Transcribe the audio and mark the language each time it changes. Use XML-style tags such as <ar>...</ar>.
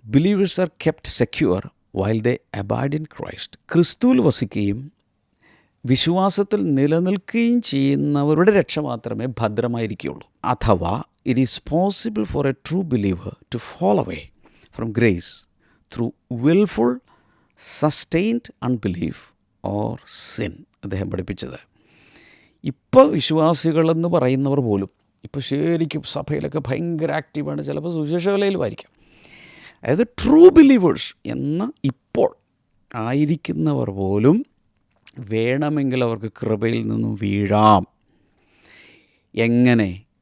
<en>Believers are kept secure while they abide in Christ.</en> <ml>ക്രിസ്തുവിൽ വസിക്കുകയും വിശ്വാസത്തിൽ നിലനിൽക്കുകയും ചെയ്യുന്നവരുടെ രക്ഷ മാത്രമേ ഭദ്രമായിരിക്കുകയുള്ളൂ. അഥവാ</ml> <en>it is possible for a true believer to fall away from grace through willful, sustained unbelief or sin.</en> <ml>അദ്ദേഹം പഠിപ്പിച്ചത് ഇപ്പോൾ വിശ്വാസികളെന്ന് പറയുന്നവർ പോലും ഇപ്പോൾ ശരിക്കും സഭയിലൊക്കെ ഭയങ്കര ആക്റ്റീവാണ്, ചിലപ്പോൾ സുവിശേഷ വേലയിലുമായിരിക്കും. അതായത് ട്രൂ ബിലീവേഴ്സ് എന്ന് ഇപ്പോൾ ആയിരിക്കുന്നവർ പോലും വേണമെങ്കിൽ അവർക്ക് കൃപയിൽ നിന്നും വീഴാം. എങ്ങനെ?</ml>